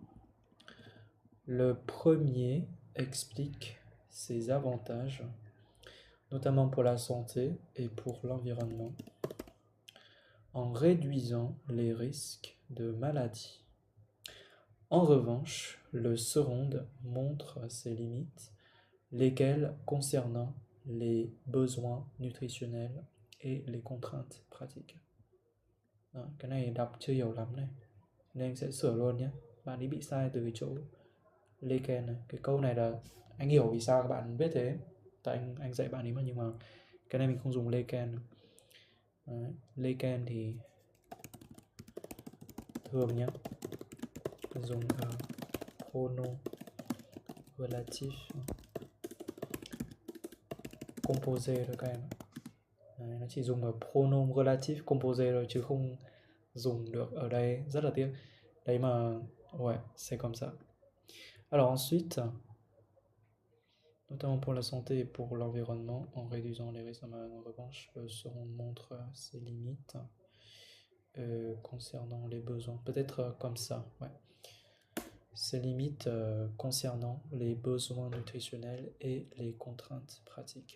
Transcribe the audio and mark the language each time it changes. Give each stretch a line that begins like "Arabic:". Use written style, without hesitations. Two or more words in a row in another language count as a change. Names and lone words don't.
French: Le premier explique ses avantages, notamment pour la santé et pour l'environnement, en réduisant les risques de maladie. En revanche, le second montre ses limites, lesquelles concernant les besoins nutritionnels et les contraintes pratiques.
Vietnamese: Đó, cái này đọc chưa hiểu lắm này, nên anh sẽ sửa luôn nhé. Bạn ấy bị sai từ cái chỗ Leken này. Cái câu này là anh hiểu vì sao các bạn biết thế, tại anh dạy bạn ấy mà, nhưng mà cái này mình không dùng Leken. Leken thì thường nhé, dùng
French: pronom relatif composé
Vietnamese: thôi các em. Đấy, nó chỉ dùng ở
French: pronom relatif composé
Vietnamese: rồi chứ không dùng được ở đây, rất là tiếc. Đấy mà,
French: ouais, c'est comme ça. Alors ensuite, notamment pour la santé et pour l'environnement, en réduisant les risques. En revanche, le second montre ses limites concernant les besoins. Peut-être comme ça, ouais. Ses limites concernant les besoins nutritionnels et les contraintes pratiques.